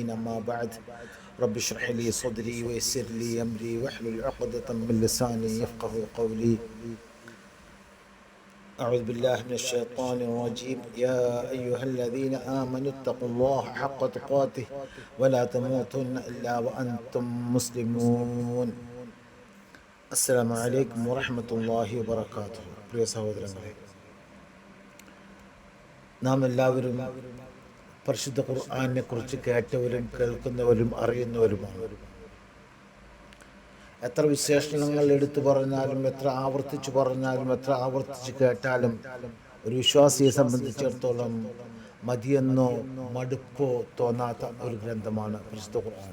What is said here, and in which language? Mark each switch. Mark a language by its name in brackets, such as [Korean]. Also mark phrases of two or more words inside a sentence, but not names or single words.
[Arabic] أما بعد، رب اشرح لي صدري ويسر لي أمري واحلل عقدة من لساني يفقه قولي. أعوذ بالله من الشيطان الرجيم. يا أيها الذين آمنوا اتقوا الله حق تقاته ولا تموتن إلا وأنتم مسلمون. السلام عليكم ورحمة الله وبركاته. [Malayalam] പ്രിയ സഹോദരങ്ങളെ, നാം എല്ലാവരും പരിശുദ്ധ ഖുർആനെ കുറിച്ച് കേട്ടവരും കേൾക്കുന്നവരും അറിയുന്നവരുമാണ്. എത്ര വിശേഷണങ്ങൾ എടുത്തു പറഞ്ഞാലും, എത്ര ആവർത്തിച്ചു പറഞ്ഞാലും, എത്ര ആവർത്തിച്ച് കേട്ടാലും ഒരു വിശ്വാസിയെ സംബന്ധിച്ചിടത്തോളം മതിയെന്നോ മടുപ്പോ തോന്നാത്ത ഒരു ഗ്രന്ഥമാണ് പരിശുദ്ധ ഖുർആൻ.